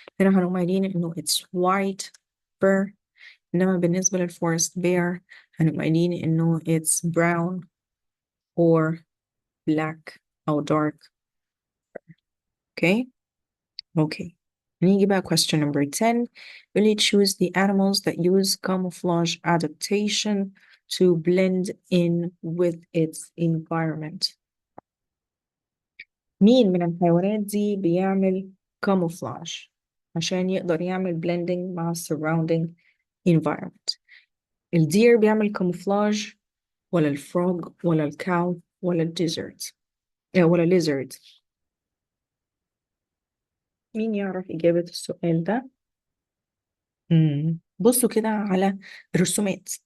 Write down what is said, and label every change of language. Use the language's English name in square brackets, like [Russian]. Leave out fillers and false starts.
[Arabic] هنا هنقوم قايلين انه [English] it's white fur. [Arabic] انما بالنسبة للفورست bear هنقوم قايلين انه [English] it's brown or black [Arabic] او dark. [English] okay okay نيجي بقى question number 10. will you choose the animals that use camouflage adaptation to blend in with its environment. [Arabic] مين من الحيوانات دي بيعمل camouflage عشان يقدر يعمل blending مع [English] surrounding environment؟ [Arabic] الدير بيعمل camouflage ولا الفروغ ولا الكاو ولا الديزرت ولا lizard؟ مين يعرف إجابة السؤال ده؟ بصوا كده على الرسومات.